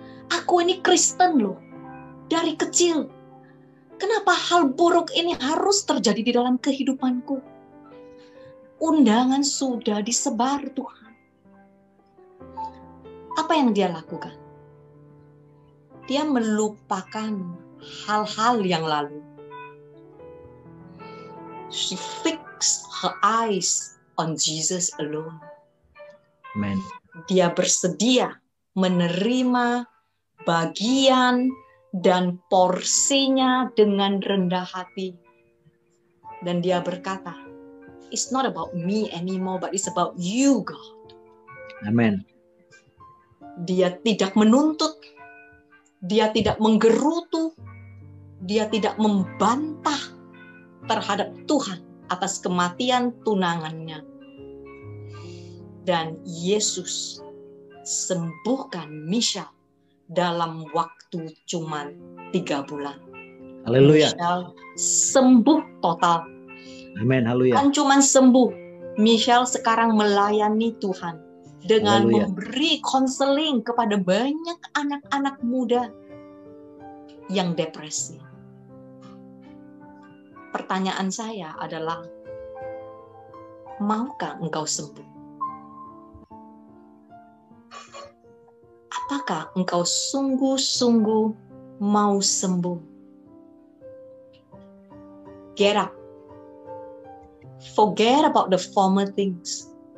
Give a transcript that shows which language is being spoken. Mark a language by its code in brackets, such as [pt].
[id] Aku ini Kristen loh, dari kecil. Kenapa hal buruk ini harus terjadi di dalam kehidupanku? Undangan sudah disebar Tuhan. Apa yang dia lakukan? Dia melupakan hal-hal yang lalu. [en] She fixed her eyes on Jesus alone. [id] Amen. Dia bersedia menerima bagian dan porsinya dengan rendah hati. Dan dia berkata, [en] it's not about me anymore, but it's about you, God. [id] Amen. Dia tidak menuntut, dia tidak menggerutu, dia tidak membantah terhadap Tuhan atas kematian tunangannya. Dan Yesus sembuhkan Michelle dalam waktu cuma 3 bulan. Haleluya. Michelle sembuh total. Amin. Haleluya. Kan cuma sembuh. Michelle sekarang melayani Tuhan dengan Haleluya. memberi konseling kepada banyak anak-anak muda yang depresi. Pertanyaan saya adalah, maukah engkau sembuh? Apakah engkau sungguh-sungguh mau sembuh? [en] Get up. Forget about the former things.